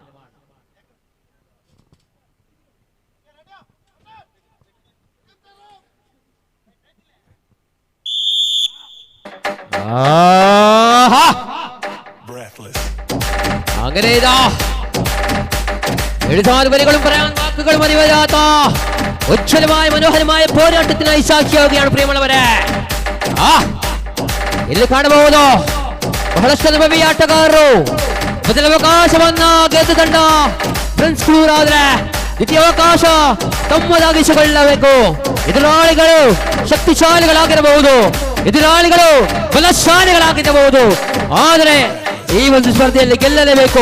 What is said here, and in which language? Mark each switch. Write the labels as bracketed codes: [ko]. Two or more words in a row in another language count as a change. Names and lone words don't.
[ml] അങ്ങനെ ഇതാ എഴുതാൻ വരികളും പറയാൻ വാക്കുകളും അറിയാത്ത ഉജ്ജ്വലമായ മനോഹരമായ പോരാട്ടത്തിനായി സാക്ഷിയാവുകയാണ് പ്രിയമുള്ളവരെ. [kn] ಇಲ್ಲಿ ಕಾಣಬಹುದು ಬಹಳಷ್ಟು ಅನುಭವಿ ಆಟಗಾರರು. ಮೊದಲ ಅವಕಾಶವನ್ನ ಗೆದ್ದು ತಂಡ ಫ್ರೆಂಡ್ಸ್ ಕ್ಲೂರ್ ಆದ್ರೆ ದ್ವಿತೀಯ ಅವಕಾಶ ತಮ್ಮದಾಗಿಸಿಕೊಳ್ಳಬೇಕು. ಎದುರಾಳಿಗಳು ಶಕ್ತಿಶಾಲಿಗಳಾಗಿರಬಹುದು, ಎದುರಾಳಿಗಳು ಬಲಶಾಲಿಗಳಾಗಿರಬಹುದು, ಆದರೆ ಈ ಒಂದು ಸ್ಪರ್ಧೆಯಲ್ಲಿ ಗೆಲ್ಲಲೇಬೇಕು.